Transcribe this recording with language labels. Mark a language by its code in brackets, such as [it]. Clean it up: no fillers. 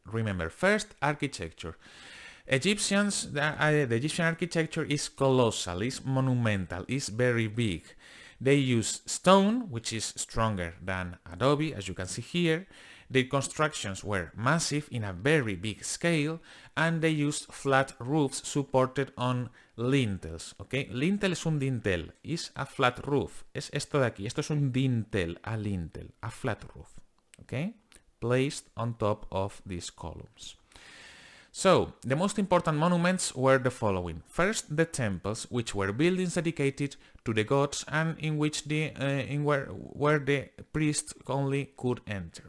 [en] Remember, first, architecture. The Egyptian architecture is colossal, is monumental, is very big. They use stone, which is stronger than adobe, as you can see here. Their constructions were massive in a very big scale, and they used flat roofs supported on lintels. Okay, lintel [es] es un dintel, [en] is a flat roof. [es] Es esto de aquí. Esto es un dintel, [en] a lintel, a flat roof. Okay, placed on top of these columns. So, the most important monuments were the following. First, the temples, which were buildings dedicated to the gods and in which where the priests only could enter.